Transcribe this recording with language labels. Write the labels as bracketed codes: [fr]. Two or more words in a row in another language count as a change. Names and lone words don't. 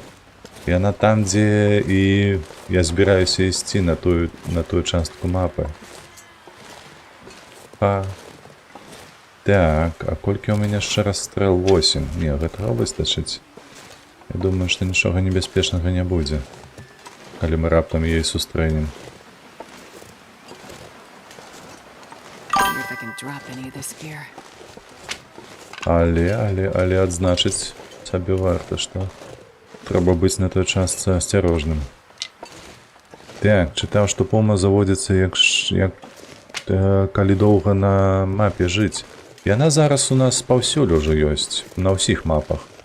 [be] Яна там, дзе і я збіраюся ісці на тую частку мапы. Так, а колькі ў мяне яшчэ раз стрэл? 8. Не, гэтага выстачыць. Я думаю, што нічога небяспечнага не будзе, калі мы раптам яе сустрэнем. [en] Wonder if I can drop any of this gear. [be] Але адзначыць сабе варта, што трэба быць на той частцы асцярожным. Так, чытаў, што пума заводзіцца калі доўга на мапе жыць. Яна зараз у нас паўсюль ужо ёсць, на ўсіх мапах.